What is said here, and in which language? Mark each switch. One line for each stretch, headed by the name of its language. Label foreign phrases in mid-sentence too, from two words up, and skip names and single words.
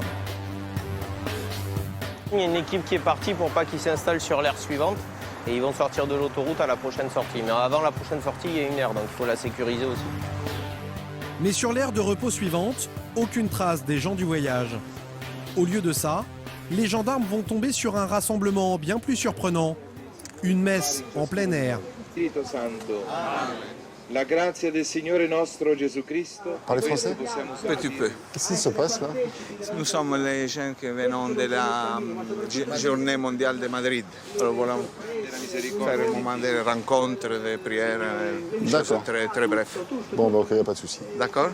French: Il y a une équipe qui est partie pour pas qu'ils s'installent sur l'aire suivante et ils vont sortir de l'autoroute à la prochaine sortie. Mais avant la prochaine sortie, il y a une aire, donc il faut la sécuriser aussi. Mais sur l'aire de repos suivante, aucune trace des gens du voyage. Au lieu de ça, les gendarmes vont tomber sur un rassemblement bien plus surprenant. Une messe en plein air.
Italian: Spirito Santo. La grazia del Signore nostro Gesù Cristo.
French: Parlez français? Petit peu. Qu'est-ce qui se passe là? Nous sommes les gens qui venons de la journée mondiale de Madrid. Alors voilà, faire un moment de rencontre, de prière, D'accord. très, très bref. Bon, bah, ok, il n'y a pas de souci. D'accord?